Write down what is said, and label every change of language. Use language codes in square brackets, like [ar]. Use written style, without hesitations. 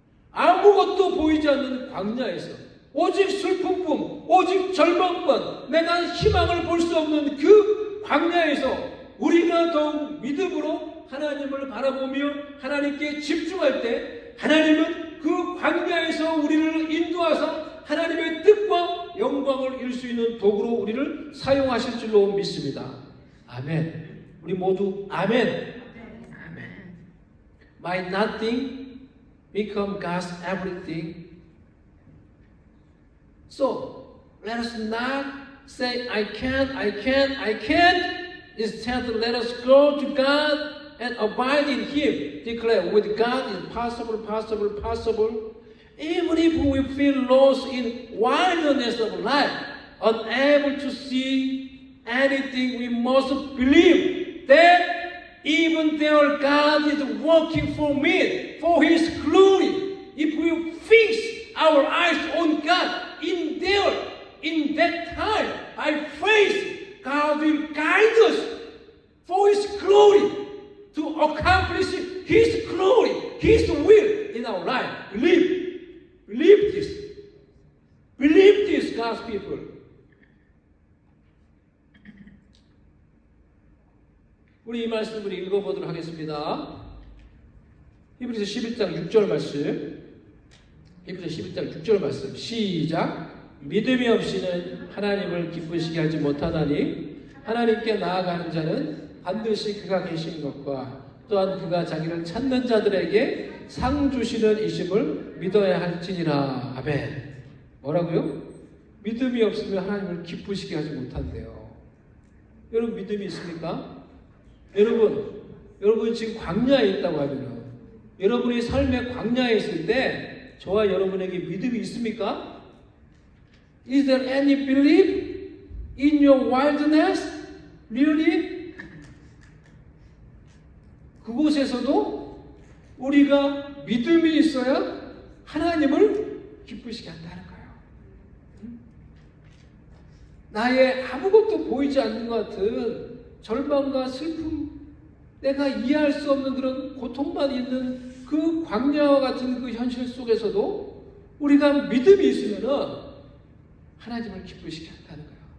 [ko] 아무것도 보이지 않는 광야에서 오직 슬픔뿐, 오직 절망뿐, 내가 희망을 볼 수 없는 그 광야에서 우리가 더욱 믿음으로 하나님을 바라보며 하나님께 집중할 때 하나님은 그 광야에서 우리를 인도하사 하나님의 뜻과 영광을 이룰 수 있는 도구로 우리를 사용하실 줄로 믿습니다. 아멘. 우리 모두 아멘. 아멘. [en] My nothing become God's everything. So let us not say I can't, I can't, I can't. Instead, let us go to God and abide in Him. Declare, with God is possible, possible, possible. Even if we feel lost in wilderness of life, unable to see anything, we must believe that even there God is working for me, for His glory. If we fix our eyes on God, in that time, by faith, God will guide us for His glory, to accomplish His glory, His will in our life. Believe this. Believe this, God's people. [ko] 우리 이 말씀을 읽어보도록 하겠습니다. 히브리서 11장 6절 말씀. 히브리서 11장 6절 말씀. 시작. 믿음이 없이는 하나님을 기쁘시게 하지 못하나니 하나님께 나아가는 자는 반드시 그가 계신 것과 또한 그가 자기를 찾는 자들에게 상 주시는 이심을 믿어야 할지니라. 아멘. 뭐라고요? 믿음이 없으면 하나님을 기쁘시게 하지 못한대요. 여러분 믿음이 있습니까? 여러분 지금 광야에 있다고 하면은 여러분이 삶의 광야에 있을 때 저와 여러분에게 믿음이 있습니까? [en] Is there any belief in your wilderness? Really? [ko] 그곳에서도 우리가 믿음이 있어야 하나님을 기쁘시게 한다는 거예요. 나의 아무것도 보이지 않는 것 같은 절망과 슬픔, 내가 이해할 수 없는 그런 고통만 있는 그 광야와 같은 그 현실 속에서도 우리가 믿음이 있으면은 하나님을 기쁘시게 한다는 거예요.